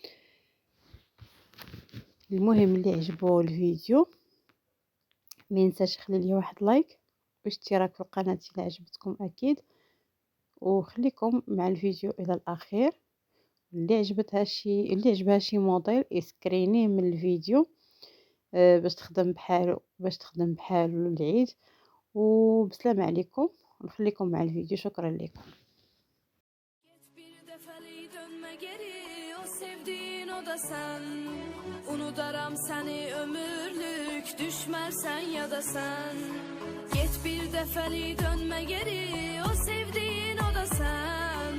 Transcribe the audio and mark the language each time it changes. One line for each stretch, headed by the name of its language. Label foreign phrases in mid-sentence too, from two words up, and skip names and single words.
Arabic: المهم اللي عجبو الفيديو ما ينساش يخلي لي واحد لايك واشتراك في القناه اذا عجبتكم اكيد، وخليكم مع الفيديو الى الاخير. اللي عجبها شي موديل اسكرينيه من الفيديو باش تخدم بحالو العيد. وبسلام عليكم، نخليكم مع الفيديو. شكرا لكم.
Azerbaijani: Unudaram seni ömürlük, düşmersen ya da sen. Get bir defeli dönme geri, o sevdiğin o da sen.